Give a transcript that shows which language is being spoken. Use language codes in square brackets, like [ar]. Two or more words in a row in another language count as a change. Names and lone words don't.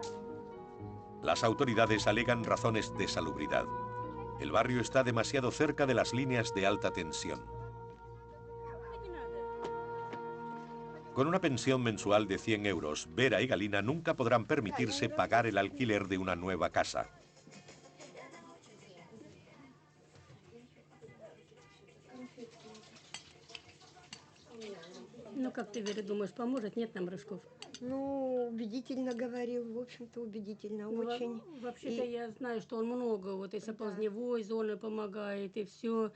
[es] Las autoridades alegan razones de salubridad. El barrio está demasiado cerca de las líneas de alta tensión. Con una pensión mensual de 100 euros, Vera y Galina nunca podrán permitirse pagar el alquiler de una nueva casa. [ru] Ну, как ты, Вера, думаешь, поможет? Нет нам рожков? Ну, убедительно говорил, в общем-то, убедительно, Ну, очень. Вообще-то я знаю, что он много, вот и соползневой зоны помогает, и все.